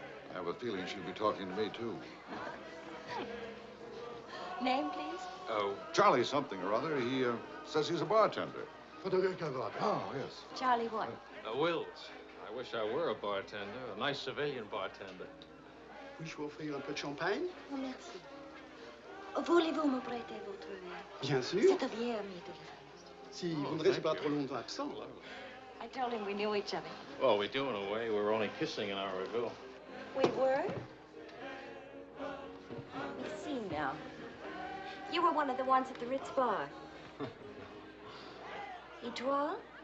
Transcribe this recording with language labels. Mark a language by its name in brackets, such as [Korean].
[English] I have a feeling she'll be talking to me, too. Name, please? Oh, Charlie something or other. He says he's a bartender. Oh, yes. Charlie what? Wills. I wish I were a bartender, a nice civilian bartender. [French] Puis-je vous offrir un peu de champagne? Oh, merci. Voulez-vous me prêter votre verre? Bien sûr. C'est un vieil ami de la France. Si vous ne restez pas trop longtemps absent. [English] I told him we knew each other. Well, we do in a way. We were only kissing an hour ago. We were? We see now. You were one of the ones at the Ritz bar. [French] Étoile?